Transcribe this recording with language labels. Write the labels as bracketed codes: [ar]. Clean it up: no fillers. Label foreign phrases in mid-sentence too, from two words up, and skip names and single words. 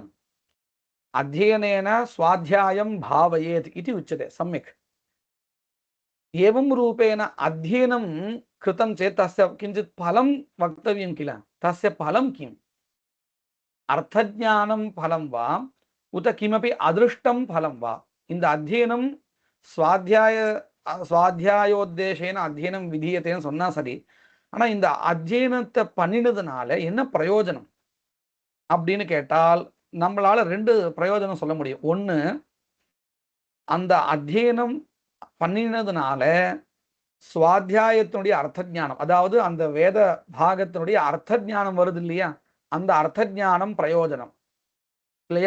[sa] अध्ययनेन स्वाध्यायं भावयेत् इति उच्यते, सम्यक्। एवं रूपेण अध्ययनं कृतं चेत् तस्य किञ्चित् फलं वक्तव्यं किल। तस्य फलं किम्? अर्थज्ञानं फलं वा उत किमपि अदृष्टं फलं वा? [ta] இந்த அத்தியனம் [sa] स्वाध्यायोद्देशेन अध्ययनं विधीयते [ta] சொன்னா சரி, ஆனா இந்த அத்தியனத்தை பண்ணினதுனால என்ன பிரயோஜனம் அப்படின்னு கேட்டால் நம்மளால ரெண்டு பிரயோஜனம் சொல்ல முடியும். ஒன்று, அந்த அத்தியனம் பண்ணினதுனால சுவாத்தியாயத்தினுடைய அர்த்த ஞானம், அதாவது அந்த வேத பாகத்தினுடைய அர்த்த ஞானம் வருது இல்லையா, அந்த அர்த்த ஞானம் பிரயோஜனம் இல்லையா.